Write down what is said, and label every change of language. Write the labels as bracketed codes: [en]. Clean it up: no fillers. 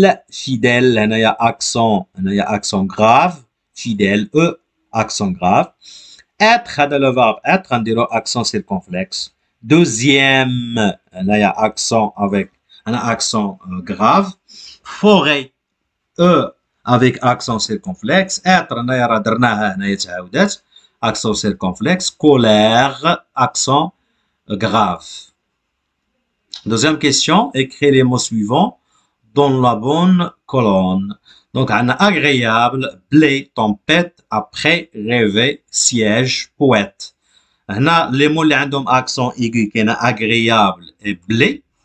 [fr] Fidèle [ar] هنايا [fr] accent grave. Fidèle accent grave. Être [ar] هذا [fr] le verbe être [ar] نديرو [fr] accent circonflexe. Deuxième [ar] هنايا [fr] accent avec un accent grave. Forêt avec accent circonflexe. [ar] Être هنايا راه درناها هنايا تعاودات accent circonflexe. [fr] Colère accent grave. Deuxième question, écrivez les mots suivants dans la bonne colonne. Donc, on a agréable, blé, tempête, après, rêver, siège, poète. On a les mots qui ont accent aigu, qui sont agréable et blé.